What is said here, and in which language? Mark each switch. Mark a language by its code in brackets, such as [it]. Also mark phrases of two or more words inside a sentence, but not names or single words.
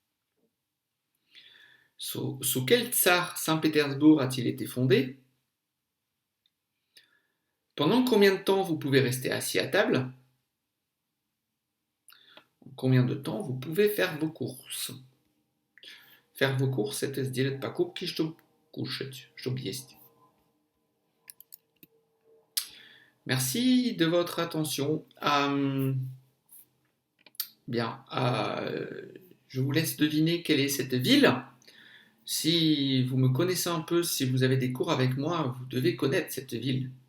[fr] Sous quel tsar Saint-Pétersbourg a-t-il été fondé? Pendant combien de temps vous pouvez rester assis à table? En combien de temps vous pouvez faire vos courses? Faire vos courses, [ru] это сделать покупки, чтобы кушать, чтобы есть. [fr] Merci de votre attention. Je vous laisse deviner quelle est cette ville. Si vous me connaissez un peu, si vous avez des cours avec moi, vous devez connaître cette ville.